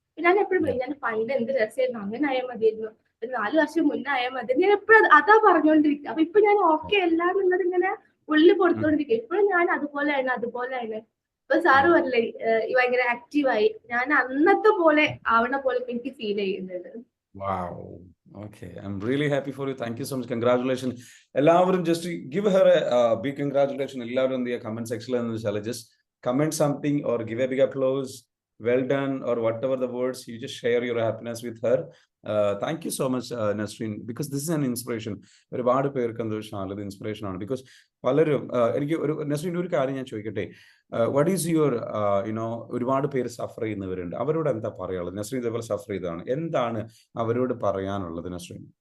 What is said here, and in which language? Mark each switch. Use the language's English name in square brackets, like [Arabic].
[Malayalam] ഞാൻ എപ്പോഴും ഞാൻ പണ്ട് എന്ത് രസമായിരുന്നു, അങ്ങനെ ആയാൽ മതിയായിരുന്നു, ഒരു 4 വർഷം മുന്നേ ആയാൽ മതി, ഞാൻ എപ്പോഴും അതാ പറഞ്ഞുകൊണ്ടിരിക്കുക. അപ്പൊ ഇപ്പൊ ഞാൻ ഓക്കെ അല്ല എന്നുള്ളത് ഇങ്ങനെ ഫുള്ള് കൊടുത്തോണ്ടിരിക്കുക. ഇപ്പോഴും ഞാൻ അതുപോലെയാണ്. ഇപ്പൊ സാറ് പറഞ്ഞില്ലേ ഭയങ്കര ആക്റ്റീവായി, ഞാൻ അന്നത്തെ പോലെ ആവണ പോലെ എനിക്ക് ഫീൽ ചെയ്യുന്നുണ്ട്. [English] Wow. Okay. I'm really happy for you. Thank you so much. Congratulations. എല്ലാവരും just give her a big congratulations. [Malayalam] എല്ലാവരും എന്ത് ചെയ്യുക [English] comment section [Malayalam] എന്ന് വെച്ചാൽ [English] just comment something or give a big applause. Well done or whatever the words. You just share your happiness with her. Thank you so much, Nasreen, because this is an inspiration. [Malayalam] ഒരുപാട് പേർക്ക് എന്താ വെച്ചാൽ ഇത് inspiration ആണ്. Because പലരും എനിക്ക് നസ്രീൻ ഒരു കാര്യം ഞാൻ ചോദിക്കട്ടെ, [English] what is your [Malayalam] ഒരുപാട് പേര് സഫർ ചെയ്യുന്നവരുണ്ട്, അവരോട് എന്താ പറയാനുള്ളത്? നസ്രീൻ ഇതേപോലെ സഫർ ചെയ്തതാണ്, എന്താണ് അവരോട് പറയാനുള്ളത് നസ്രീൻ?